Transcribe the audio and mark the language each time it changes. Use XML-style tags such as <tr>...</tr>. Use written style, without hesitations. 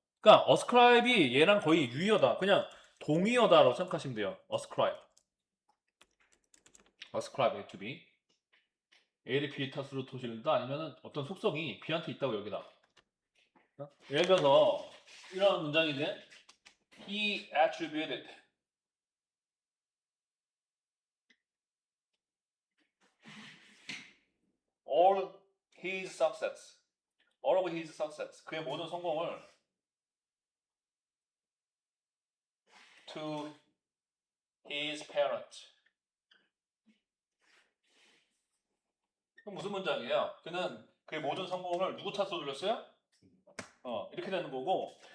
<ko>그러니까 ascribe이 얘랑 거의 유의어다. 그냥 동의어다라고 생각하시면 돼요.</ko> <en>ascribe. ascribe A to B.</en> <ko>A를 B의 탓으로 돌린다 아니면 어떤 속성이 B한테 있다고 여기다. 예를 들어서 이런 문장이지.</ko> <en>He attributed all his success. all of his success.</en> <ko>그의 모든 성공을</ko> <en>to his parents.</en> <ko>그럼 무슨 문장이에요? 그는 그의 모든 성공을 누구 탓으로 돌렸어요? 이렇게 되는 거고.</ko>